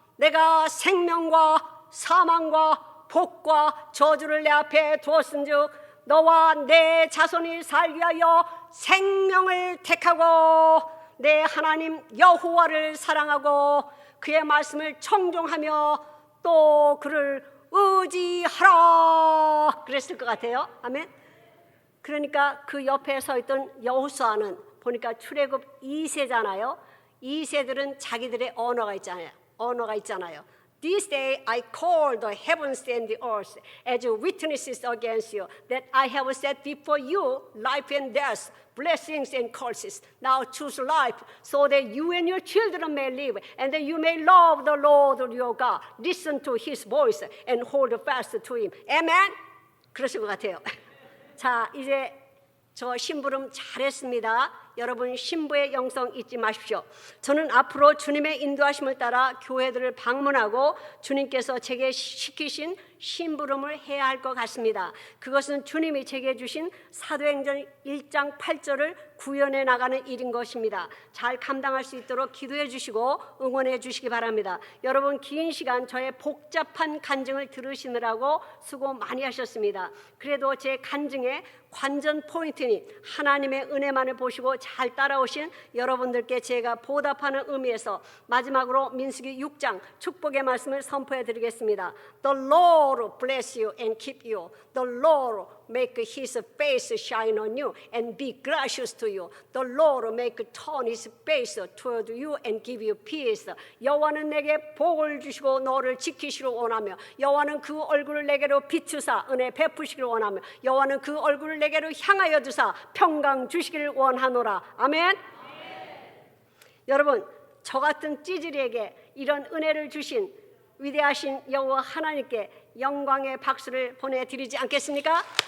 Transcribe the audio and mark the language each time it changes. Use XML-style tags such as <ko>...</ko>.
<ko>내가 생명과 사망과 복과 저주를 내 앞에 두었은즉 너와 내 자손이 살기 위하여 생명을 택하고 내 하나님 여호와를 사랑하고 그의 말씀을 청종하며 또 그를 의지하라 그랬을 것 같아요. 아멘. 그러니까 그 옆에 서 있던 여호수아는 보니까 출애굽 2세잖아요. 2세들은 자기들의 언어가 있잖아요.</ko> <en>This day I call the heavens and the earth as witnesses against you, that I have set before you life and death, blessings and curses. Now choose life, so that you and your children may live, and that you may love the Lord your God. Listen to his voice and hold fast to him.</en> <ko>Amen? 그러실 것 같아요. 자, 이제 저 심부름 잘했습니다. 여러분 신부의 영성 잊지 마십시오. 저는 앞으로 주님의 인도하심을 따라 교회들을 방문하고 주님께서 제게 시키신 심부름을 해야 할 것 같습니다. 그것은 주님이 제게 주신 사도행전 1장 8절을 구현해 나가는 일인 것입니다. 잘 감당할 수 있도록 기도해 주시고 응원해 주시기 바랍니다. 여러분 긴 시간 저의 복잡한 간증을 들으시느라고 수고 많이 하셨습니다. 그래도 제 간증의 관전 포인트니 하나님의 은혜만을 보시고 잘 따라오신 여러분들께 제가 보답하는 의미에서 마지막으로 민수기 6장 축복의 말씀을 선포해 드리겠습니다.</ko> <en>The Lord bless you and keep you. The Lord make his face shine on you and be gracious to you. The Lord make turn his face toward you and give you peace.</en> <ko>여호와는 내게 복을 주시고 너를 지키시기를 원하며 여호와는 그 얼굴을 내게로 비추사 은혜 베푸시기를 원하며 여호와는 그 얼굴을 내게로 향하여 두사 평강 주시기를 원하노라. 아멘. 여러분 저 같은 찌질이에게 이런 은혜를 주신 위대하신 여호와 하나님께 영광의 박수를 보내드리지 않겠습니까?</ko>